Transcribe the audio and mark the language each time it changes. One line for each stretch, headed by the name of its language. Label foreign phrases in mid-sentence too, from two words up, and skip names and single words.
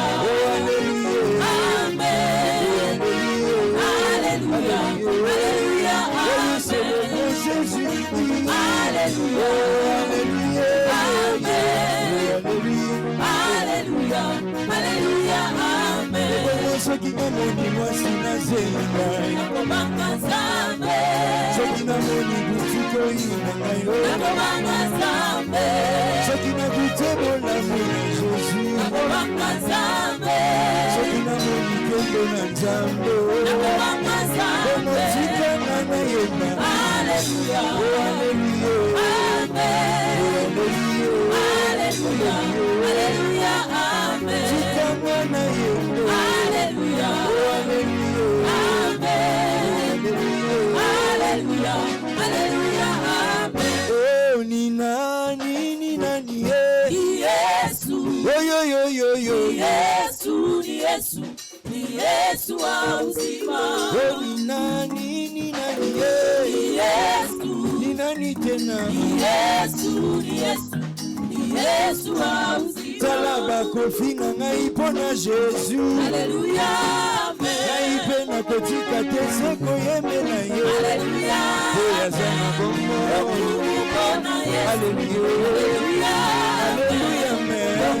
French: oh alléluia amen alléluia alléluia oh oui c'est le bon Jésus alléluia alléluia alléluia alléluia amen
Lingala: soki namoni mwasi nazeli ngai nakobanga nzambe soki namoni butukoyi na ngai nakobanga nzambe soki nakute bolamu na Jésus nakobanga nzambe soki namoni kendo na nzambe nakobanga nzambe omotika na nayeba
French: alléluia alléluia amen alléluia alléluia amen
Lingala: tikanga na yendo
French: alléluia amen alléluia alléluia amen
Swahili: oh ni nani Yesu yo Yesu ni Yesu ni Yesu wa uzima oh ni nani Yesu ni nani tena Yesu ni Yesu wa uzima
Lingala: tala bakofinga ngai mpona Jésus
French: alléluia amen
Lingala: ngai mpe nakotika te se koyembela ye
French: alléluia
Lingala: po yaza na bongo mpona Yesu
French: alléluia alléluia amen